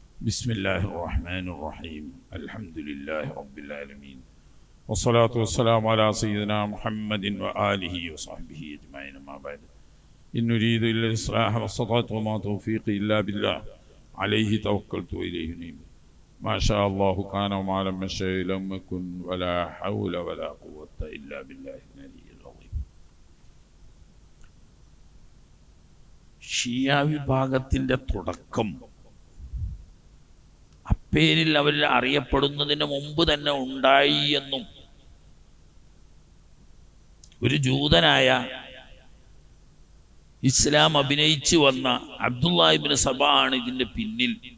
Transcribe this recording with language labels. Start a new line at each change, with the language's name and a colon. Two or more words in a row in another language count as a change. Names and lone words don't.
Arabic: بسم الله الرحمن الرحيم الحمد لله رب العالمين والصلاة والسلام على سيدنا محمد وآله وصحبه أجمعين ما بعد إن نريد إلا الإصلاح والصلاة وما توفيقي إلا بالله عليه توكلت وإليه نيب ما شاء الله كان وما لم يشاء لم يكن ولا حول ولا قوة إلا بالله العلي العظيم.
Malayalam: ഷിയ വിഭാഗത്തിൻ്റെ തുടക്കം അപ്പേരിൽ അവർ അറിയപ്പെടുന്നതിന് മുമ്പ് തന്നെ ഉണ്ടായി എന്നും ഒരു ജൂതനായ ഇസ്ലാം അഭിനയിച്ചു വന്ന അബ്ദുല്ലാ ഇബ്നു സബാ ആണ് ഇതിന്റെ പിന്നിൽ.